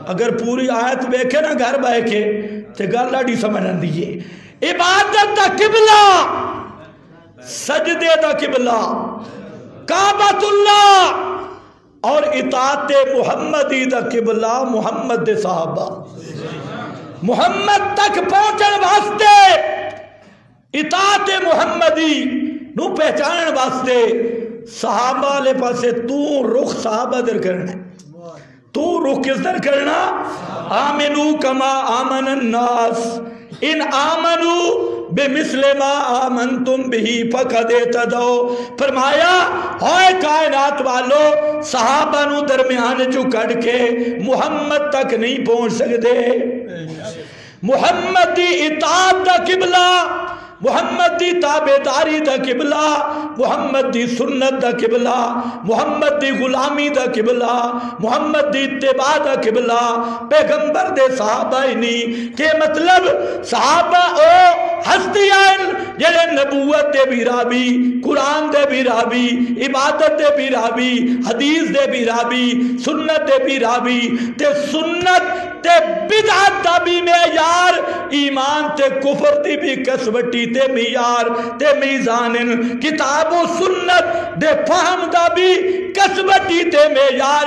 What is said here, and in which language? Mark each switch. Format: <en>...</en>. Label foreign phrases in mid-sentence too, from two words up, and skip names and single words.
<pa>اگر پوری آیت ویکھے نا گھر بہ کے تے گل لاڑی سمجھ آندی ہے۔ عبادت دا قبلہ سجدے دا قبلہ کعبۃ اللہ اور اطاعت محمدی دا قبلہ محمد دے صحابہ۔ محمد تک پہنچن واسطے اطاعت محمدی نو پہچانن واسطے صحابہ لے پاسے تو رخ صحابہ در کرنا ہے، تو رخ کس در کرنا؟</pa> <ar>آمنو کما آمن الناس ان آمنو بمثل ما آمنتم بہی فقد اہتدوا۔</ar> <pa>فرمایا ہوئے کائنات والو صحابہ نو درمیان چو کڑ کے محمد تک نہیں پہنچ سکتے۔ محمد دی اطاعت دا قبلہ، محمد دی تابعداری دا قبلہ، محمد دی سنت دا قبلہ، محمد دی غلامی دا قبلہ، محمد دی اتباع دا قبلہ پیغمبر دے صحابہ ہی نہیں۔ کہ مطلب صحابہ او ہستی آئن جلے نبوت دے بھی رابی، قرآن دے بھی رابی، عبادت دے بھی رابی، حدیث دے بھی رابی، سنت دے بھی رابی، تے سنت تے بدعت دا بھی معیار، ایمان تے کفر دی بھی کسوٹی تے معیار تے میزان، کتاب و سنت دے فہم دا بھی کسوٹی تے معیار۔</pa>